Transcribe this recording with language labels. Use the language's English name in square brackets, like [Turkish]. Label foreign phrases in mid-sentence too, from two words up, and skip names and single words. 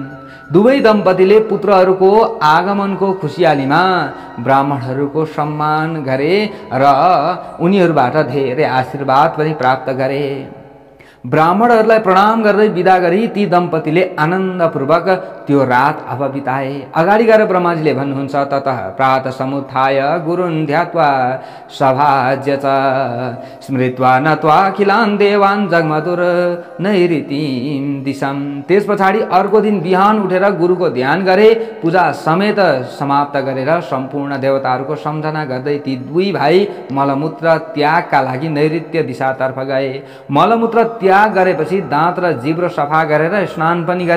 [Nepali] दुवै दम्पतिले पुत्रहरूको आगमनको खुसियालीमा ब्राह्मणहरूको सम्मान गरे र उनीहरूबाट धेरै आशीर्वाद पनि प्राप्त गरे। ब्राह्मणहरूलाई प्रणाम गर्दै विदा गरी ती दम्पतिले आनन्दपूर्वक त्यो रात अब बिताए। अगाडि गएर ब्रह्माजीले भन्नुहुन्छ, [Sanskrit] ततः प्रातः समुत्थाय गुरुन् ध्यात्वा सभाज्य च स्मृत्वा नत्वा खिलान् देवान् जगमधुर नैऋतिं दिशम। [Nepali] त्यस पछाडि अर्को दिन बिहान उठेर गुरुको ध्यान गरे, पूजा समेत समाप्त गरेर सम्पूर्ण देवताहरूको सम्झना गर्दै ती दुई भाइ मलमूत्र त्यागका लागि नैऋत्य दिशातर्फ गए। मलमूत्र त्याग गरेपछि दाँत र जिब्रो सफा गरेर स्नान पनि गरे।